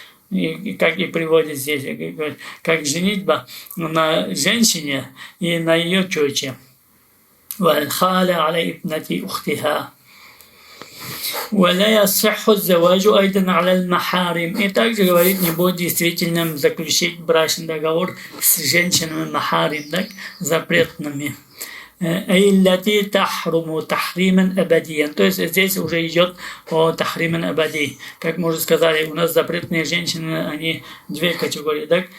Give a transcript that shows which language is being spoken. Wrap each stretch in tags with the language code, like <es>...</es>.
<ru>И как и приводит здесь, как женитьба на женщине и на ее тете.</ru> <ar>والخالة على ابنة أختها ولا يصح الزواج أيضا على المحارم.</ar> <ru>И также говорит, не будет действительным заключить брачный договор с женщинами махарим, так, запретными.</ru> <ar>Эйлати тахруму тахримен абадиян.</ar> <ru>То есть здесь уже идет о тахримен абади. Как мы уже сказали, у нас запретные женщины, они две категории, так?</ru>